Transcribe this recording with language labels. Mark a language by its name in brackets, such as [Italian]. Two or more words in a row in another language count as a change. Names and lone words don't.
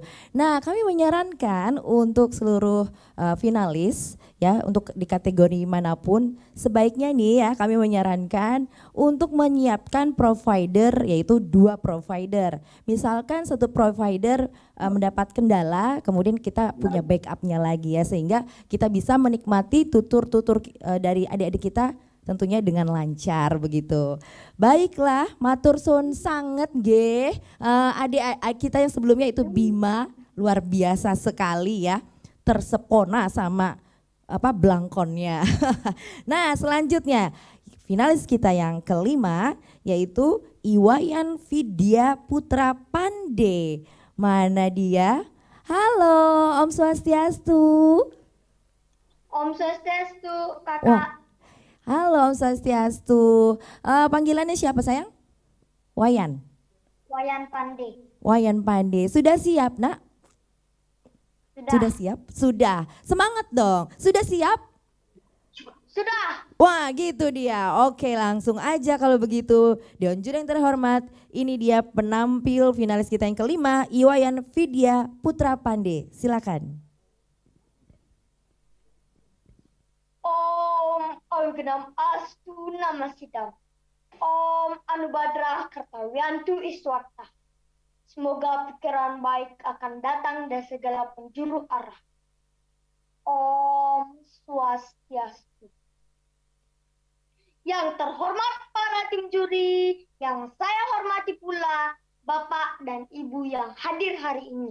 [Indonesian] Nah, kami menyarankan untuk seluruh finalis ya, untuk di kategori manapun, sebaiknya nih ya kami menyarankan untuk menyiapkan provider, yaitu 2 provider. Misalkan satu provider mendapat kendala, kemudian kita punya backupnya lagi ya, sehingga kita bisa menikmati tutur-tutur dari adik-adik kita tentunya dengan lancar begitu. Baiklah, [Javanese] matur suwun sanget nggih. [Indonesian] Adik kita yang sebelumnya itu Bima, luar biasa sekali ya. Tersepona sama belangkonnya. Nah, selanjutnya finalis kita yang kelima yaitu Iwayan Vidya Putra Pande. Mana dia? Halo, [Balinese] Om Swastiastu. Om Swastiastu, Kakak. Wah. Halo Om Swastiastu. [Indonesian] Panggilannya siapa sayang? Wayan. Wayan Pande. Wayan Pande. Sudah siap, Nak? Sudah siap? Sudah. Semangat dong. Sudah siap? Sudah. Wah, gitu dia. Oke, langsung aja kalau begitu. Dewan Juri yang terhormat, ini dia penampil finalis kita yang kelima, Iwayan Vidya Putra Pande. Silakan. [Sanskrit] ॐ अविघ्नम् अस्तु नमःसिद्धम्. ॐ आनोभद्राः क्रतवोयन्तु विश्वतः. [Indonesian] Semoga pikiran baik akan datang dari segala penjuru arah. [Balinese] Om Swastiastu. [Indonesian] Yang terhormat para tim juri, yang saya hormati pula Bapak dan Ibu yang hadir hari ini.